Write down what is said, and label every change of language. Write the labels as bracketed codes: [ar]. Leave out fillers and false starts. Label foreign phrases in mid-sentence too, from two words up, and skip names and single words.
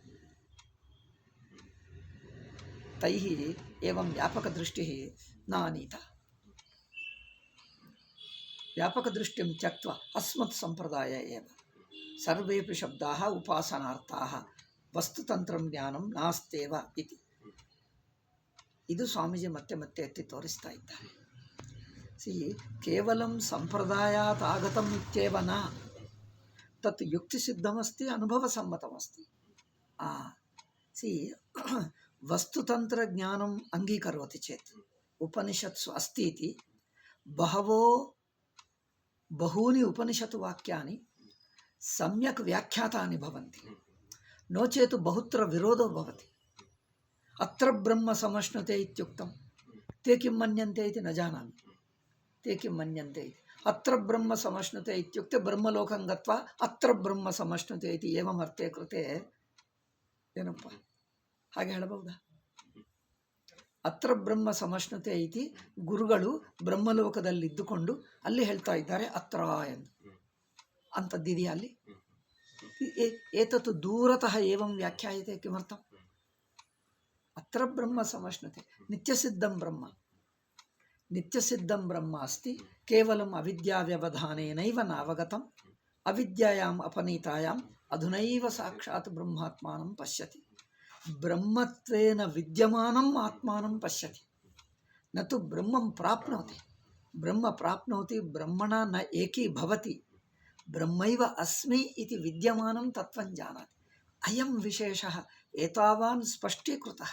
[sa] तैः एवं व्यापकदृष्टिः न आनीता। व्यापकदृष्टिं त्यक्त्वा अस्मत् सम्प्रदाय एव सर्वेपि शब्दाः उपासनार्थाः, वस्तुतन्त्रं ज्ञानं नास्त्येव इति [kn] ಇದು ಸ್ವಾಮೀಜಿ ಮತ್ತೆ ಮತ್ತೆ ಎತ್ತಿ ತೋರಿಸ್ತಾ ಇದ್ದಾರೆ. [sa] ಕೇವಲಂ ಸಂಪ್ರದಾಯಾತ್ ಆಗತಂ ಇತ್ಯೇವ ನ, ತತ್ ಯುಕ್ತಿಸಿದ್ಧಮಸ್ತಿ ಅನುಭವಸಮ್ಮತಮಸ್ತಿ. ವಸ್ತುತಂತ್ರ ಜ್ಞಾನಂ ಅಂಗೀಕರೋತಿ ಚೇತ್ ಉಪನಿಷತ್ಸು ಅಸ್ತಿ ಇತಿ ಬಹೂನಿ ಉಪನಿಷತ್ತು ವಾಕ್ಯಾನಿ ಸಮ್ಯಕ್ ವ್ಯಾಖ್ಯಾತಾನಿ ಭವಂತಿ. नो चेत् बहुत्र विरोधो भवति। अत्र ब्रह्म समश्नुते इत्युक्तं ते किं मन्यन्ते इति न जानामि। ते किं मन्यन्ते इति अत्र ब्रह्म समश्नुते इत्युक्ते ब्रह्मलोकं गत्वा अत्र ब्रह्म समश्नुते इति एवम् अर्थे कृते [kn] ಏನಪ್ಪ ಹಾಗೆ ಹೇಳಬಹುದಾ? [sa] ಅತ್ರ ಬ್ರಹ್ಮ ಸಮಶ್ನುತೆ ಇತಿ [kn] ಗುರುಗಳು ಬ್ರಹ್ಮಲೋಕದಲ್ಲಿದ್ದುಕೊಂಡು ಅಲ್ಲಿ ಹೇಳ್ತಾ ಇದ್ದಾರೆ ಅತ್ರ ಎಂದು. ಅಂಥದ್ದಿದೆಯಾ ಅಲ್ಲಿ? [sa] ಏತತ್ತು ದೂರತಃ ಏವಂ ವ್ಯಾಖ್ಯಾಯತೆ ಕಿಮರ್ಥಂ? ಅತ್ರ ಬ್ರಹ್ಮ ಸಮಶ್ನುತೆ ನಿತ್ಯಸಿದ್ಧಂ ಬ್ರಹ್ಮ. ನಿತ್ಯಸಿದ್ಧಂ ಬ್ರಹ್ಮ ಅಸ್ತಿ ಕೇವಲಂ ಅವಿದ್ಯಾವ್ಯವಧಾನೇನೈವ ನಾವಗತಂ ಅವಿದ್ಯಾಯಾಂ ಅಪನೀತಾಯಾಂ ಅಧುನೈವ ಸಾಕ್ಷಾತ್ ಬ್ರಹ್ಮಾತ್ಮಾನಂ ಪಶ್ಯತಿ. ಬ್ರಹ್ಮತ್ವೇನ ವಿದ್ಯಮಾನಂ ಆತ್ಮಾನಂ ಪಶ್ಯತಿ ನ ತು ಬ್ರಹ್ಮಂ ಪ್ರಾಪ್ನೋತಿ. ಬ್ರಹ್ಮ ಪ್ರಾಪ್ನೋತಿ ಬ್ರಹ್ಮಣ ನ ಏಕೀಭವತಿ. ಬ್ರಹ್ಮೈವ ಅಸ್ಮಿ ಇತಿ ವಿದ್ಯಮಾನಂ ತತ್ವಂ ಜಾನಾತಿ. ಅಯಂ ವಿಶೇಷಃ ಏತಾವಾನ್ ಸ್ಪಷ್ಟೀಕೃತಃ.